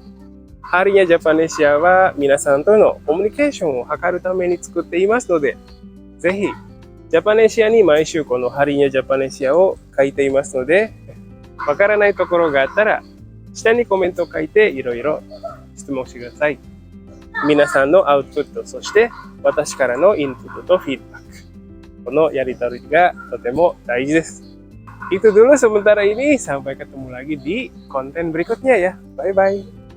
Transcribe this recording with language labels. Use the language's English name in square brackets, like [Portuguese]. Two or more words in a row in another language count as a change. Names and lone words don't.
[Japanese] ハリニャジャパネシアは皆さんとのコミュニケーションを図るために作っていますので、ぜひジャパネシアに毎週このハリニャジャパネシアを書いていますので、わからないところがあったら、下にコメントを書いていろいろ質問してください。皆さんのアウトプット、そして私からのインプットとフィードバック。このやり取りがとても大事です。 [Indonesian] Itu dulu sementara ini, sampai ketemu lagi di konten berikutnya ya. Bye-bye.